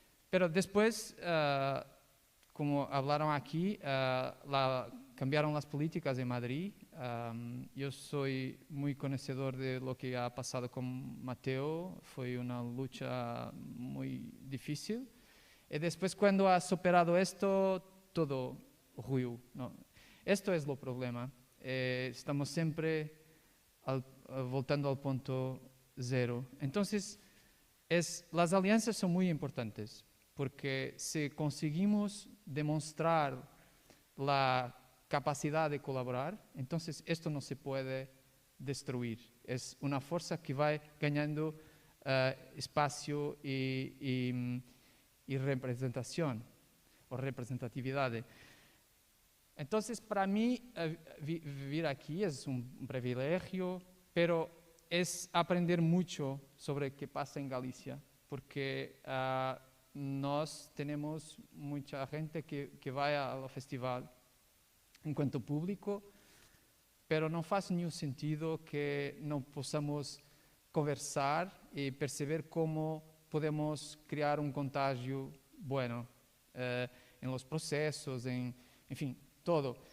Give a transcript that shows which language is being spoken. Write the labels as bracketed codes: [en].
[es] Pero después, como hablaron aquí, cambiaron las políticas en Madrid. Yo soy muy conocedor de lo que ha pasado con Mateo. Fue una lucha muy difícil. Y después, cuando ha superado esto, todo ruido, ¿no? Esto es el problema. [pt] Estamos sempre voltando ao ponto zero. [es] Entonces, las alianzas son muy importantes, porque si conseguimos demostrar la capacidad de colaborar, entonces esto no se puede destruir. Es una fuerza que va ganando espacio y representación o representatividad. Entonces, para mí, vivir aquí es un privilegio, pero es aprender mucho sobre qué pasa en Galicia, porque [pt] nós [es] tenemos mucha gente que va al festival [pt] enquanto público, pero não faz nenhum sentido que não possamos conversar e perceber como podemos criar um contágio bueno em los processos, enfim, todo.